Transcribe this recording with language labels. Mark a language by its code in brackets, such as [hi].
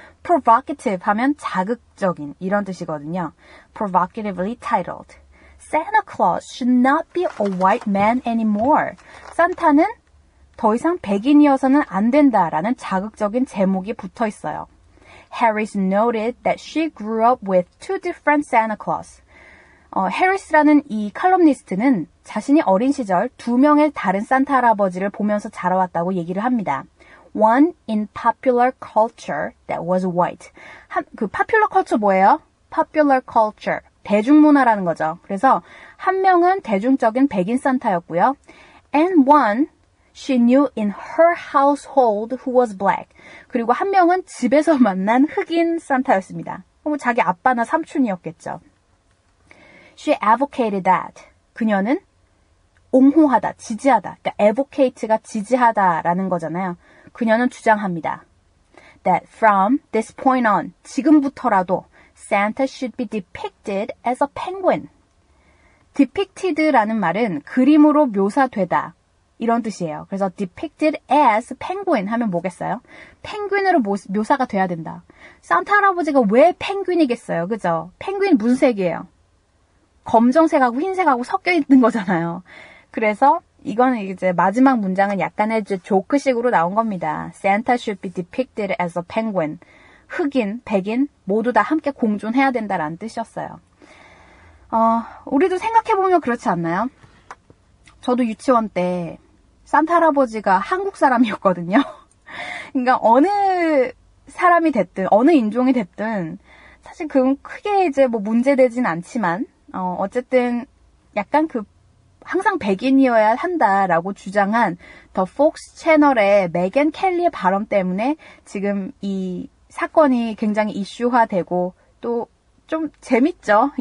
[ko] provocative 하면 자극적인 이런 뜻이거든요. [en] provocatively titled. Santa Claus should not be a white man anymore. [ko] 산타는 더 이상 백인이어서는 안 된다라는 자극적인 제목이 붙어 있어요. [en] Harris noted that she grew up with two different Santa Claus. [ko] 해리스라는 이 칼럼니스트는 자신이 어린 시절 두 명의 다른 산타 할아버지를 보면서 자라왔다고 얘기를 합니다. [en] One in popular culture that was white. [ko] 그 popular culture 뭐예요? Popular culture. 대중문화라는 거죠. 그래서 한 명은 대중적인 백인 산타였고요. [en] And one she knew in her household who was black. [ko] 그리고 한 명은 집에서 만난 흑인 산타였습니다. 자기 아빠나 삼촌이었겠죠. [en] She advocated that. [ko] 그녀는 옹호하다, 지지하다. 그러니까 advocate가 지지하다라는 거잖아요. 그녀는 주장합니다. [en] That from this point on, [ko] 지금부터라도 [en] Santa should be depicted as a penguin. depicted라는 [ko] 말은 그림으로 묘사되다 이런 뜻이에요. 그래서 [en] depicted as penguin [ko] 하면 뭐겠어요? 펭귄으로 묘사가 돼야 된다. 산타 할아버지가 왜 펭귄이겠어요? 그죠? 펭귄 무슨 색이에요? 검정색하고 흰색하고 섞여 있는 거잖아요. 그래서 이거는 이제 마지막 문장은 약간의 조크식으로 나온 겁니다. [en] Santa should be depicted as a penguin. [ko] 흑인, 백인 모두 다 함께 공존해야 된다라는 뜻이었어요. 우리도 생각해보면 그렇지 않나요? 저도 유치원 때 산타 할아버지가 한국 사람이었거든요. 그러니까 어느 사람이 됐든 어느 인종이 됐든 사실 그건 크게 이제 뭐 문제되진 않지만 어쨌든 약간 항상 백인이어야 한다라고 주장한 더 폭스 채널의 메간 켈리의 발언 때문에 지금 이 사건이 굉장히 이슈화되고 또 좀 재밌죠.